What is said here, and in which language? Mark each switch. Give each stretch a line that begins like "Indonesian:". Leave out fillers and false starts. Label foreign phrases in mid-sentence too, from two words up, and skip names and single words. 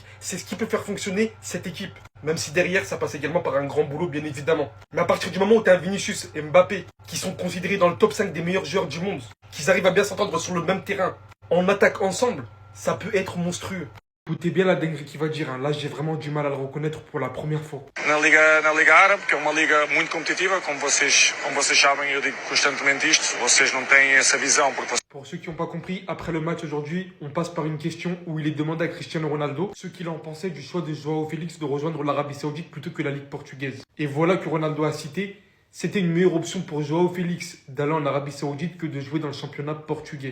French: C'est ce qui peut faire fonctionner cette équipe. Même si derrière, ça passe également par un grand boulot, bien évidemment. Mais à partir du moment où tu as Vinicius et Mbappé, qui sont considérés dans le top 5 des meilleurs joueurs du monde, qu'ils arrivent à bien s'entendre sur le même terrain, en attaque ensemble, ça peut être monstrueux. Écoutez bien la dinguerie qu'il va dire. Là, j'ai vraiment du mal à le reconnaître pour la première fois.
Portuguese: Na Liga Árabe, que é uma liga muito competitiva, como vocês sabem, eu digo constantemente isto, vocês não têm essa visão.
French: Pour ceux qui n'ont pas compris, après le match aujourd'hui, on passe par une question où il est demandé à Cristiano Ronaldo ce qu'il en pensait du choix de Joao Félix de rejoindre l'Arabie Saoudite plutôt que la Ligue portugaise. Et voilà que Ronaldo a cité, c'était une meilleure option pour Joao Félix d'aller en Arabie Saoudite que de jouer dans le championnat portugais.